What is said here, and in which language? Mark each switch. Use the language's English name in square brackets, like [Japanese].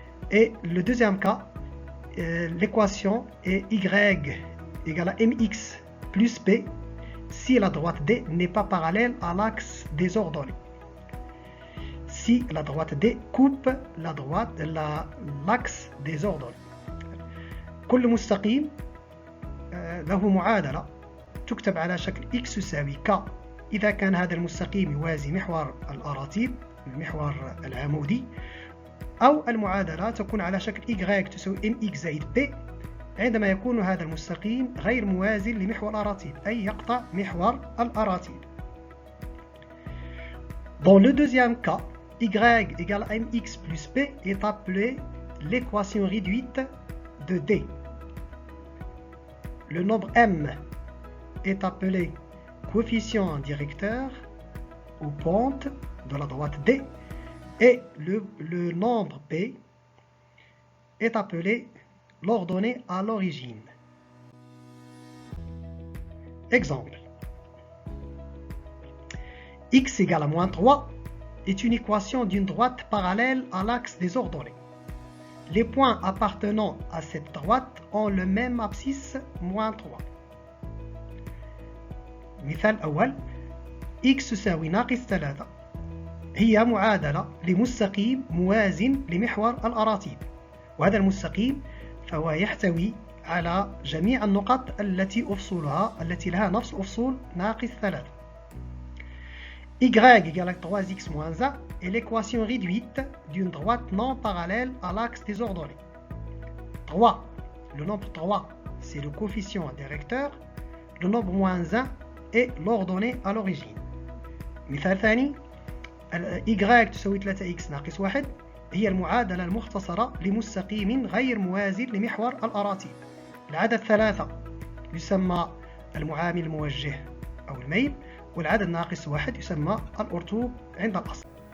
[French] Et le deuxième cas, l'équation est y égale à mx plus p si la droite D n'est pas parallèle à l'axe des ordonnées. Si la droite D coupe l'axe des ordonnées. [Arabic] كل مستقيم له معادلة تكتب على شكل x يساوي k إذا كان هذا المستقيم يوازي محور الأراتيب المحور العمودي، أو المعادلة تكون على شكل y تساوي mx زائد p عندما يكون هذا المستقيم غير موازي لمحور الأراتيب أي يقطع محور الأراتيب. [French] Dans le deuxième cas, y égale à mx plus p est appelé l'équation réduite de D. Le nombre m est appelé coefficient directeur ou pente de la droite D et le nombre p est appelé l'ordonnée à l'origine. Exemple. X égale à moins 3 est une équation d'une droite parallèle à l'axe des ordonnées. Les points appartenant à cette droite ont le même abscisse moins 3. [Arabic] مثال أول x تساوي ناقص 3 هي معادلة لمستقيم موازن لمحور الأراتيب، وهذا المستقيم فهو يحتوي على جميع النقط التي لها نفس أفصول ناقص 3. [French] y égale à 3x moins 1 est l'équation réduite d'une droite non parallèle à l'axe des ordonnées. 3, le nombre 3, c'est le coefficient directeur, le nombre moins 1 est l'ordonnée à l'origine. [Arabic] مثال ثاني y تساوي 3x ناقص 1 هي المعادلة المختصرة لمستقيم غير موازي لمحور الأراتيب. العدد 3 يسمى المعامل الموجه أو الميل، والعدد ناقص 1 يسمى الأرتوب عند الأصل.